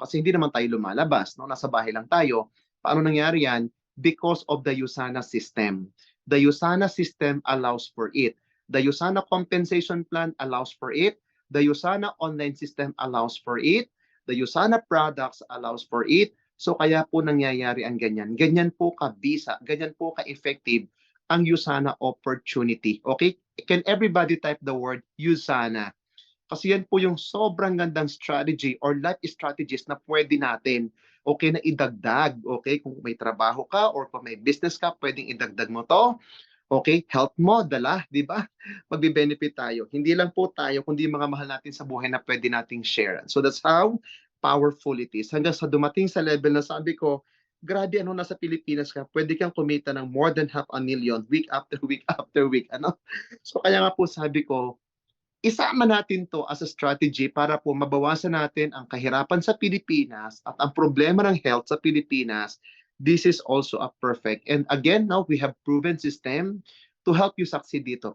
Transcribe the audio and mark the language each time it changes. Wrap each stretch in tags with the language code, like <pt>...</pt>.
<tl>Kasi hindi naman tayo lumalabas, no? Nasa bahay lang tayo. Paano nangyari yan?</tl> <en>Because of the USANA system. The USANA system allows for it. The USANA compensation plan allows for it. The USANA online system allows for it. The USANA products allows for it.</en> <tl>So kaya po nangyayari ang ganyan. Ganyan po kabisa, ganyan po ka-effective ang USANA opportunity. Okay?</tl> <en>Can everybody type the word USANA?</en> <tl>Kasi yan po yung sobrang gandang strategy or life strategies na pwede natin, okay, na idagdag. Okay, kung may trabaho ka or kung may business ka, pwedeng idagdag mo to. Okay, health mo, dala, di ba? Magbe-benefit tayo. Hindi lang po tayo, kundi mga mahal natin sa buhay na pwede nating share.</tl> <en>So that's how powerful it is.</en> <tl>Hanggang sa dumating sa level na sabi ko, grabe ano, nasa Pilipinas ka, pwede kang kumita ng more than 500,000</tl> <en>week after week after week.</en> <tl>Ano? So kaya nga po sabi ko, isama natin to</tl> <en>as a strategy</en> <tl>para po mabawasan natin ang kahirapan sa Pilipinas at ang problema ng health sa Pilipinas.</tl> <en>This is also a perfect. And again, now we have proven system to help you succeed dito.</en>